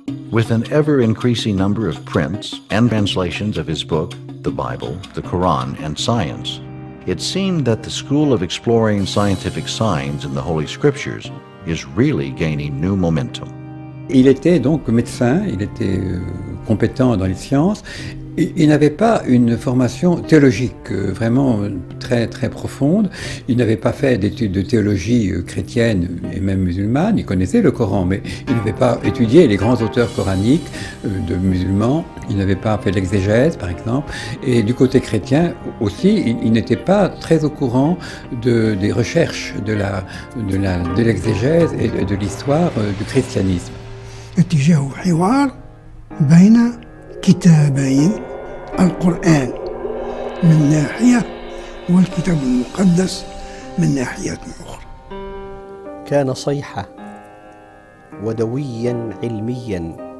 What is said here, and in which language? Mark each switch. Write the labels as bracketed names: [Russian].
[English] With an ever-increasing number of prints and translations of his book, The Bible, the Quran, and Science, it seemed that the school of exploring scientific signs in the Holy Scriptures is really gaining new momentum. [French] Il était donc médecin, il était compétent dans les sciences. Il n'avait pas une formation théologique vraiment très très profonde. Il n'avait pas fait d'études de théologie chrétienne et même musulmane. Il connaissait le Coran, mais il n'avait pas étudié les grands auteurs coraniques de musulmans. Il n'avait pas fait l'exégèse, par exemple. Et du côté chrétien aussi, il n'était pas très au courant des recherches de l'exégèse et de l'histoire du christianisme. [Arabic] اتجاه حوار بين كتابين، القرآن من ناحية والكتاب المقدس من ناحية أخرى. كان صيحة ودويا علميا.